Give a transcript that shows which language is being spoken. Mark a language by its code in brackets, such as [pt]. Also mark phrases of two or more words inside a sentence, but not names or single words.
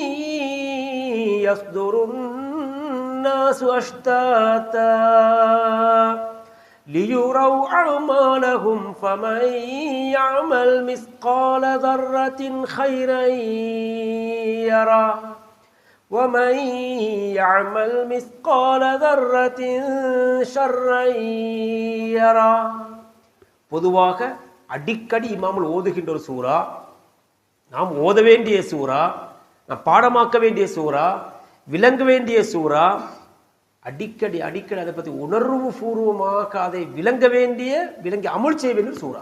[ar] يصدر الناس أشتاتا ليروا أعمالهم فمن يعمل مثقال ذرة خيرا يره ومن يعمل مثقال ذرة شرا يره. [ta] பொதுவாக அடிக்கடி இமாமுல் ஓதுகின்ற ஒரு சூரா, நாம் ஓத வேண்டிய சூரா, நாம் பாடமாக்க வேண்டிய சூரா, விளங்க வேண்டிய சூரா, அடிக்கடி அதை பற்றி உணர்வு பூர்வமாக அதை விளங்கி அமுல் செய்ய வேண்டிய சூரா.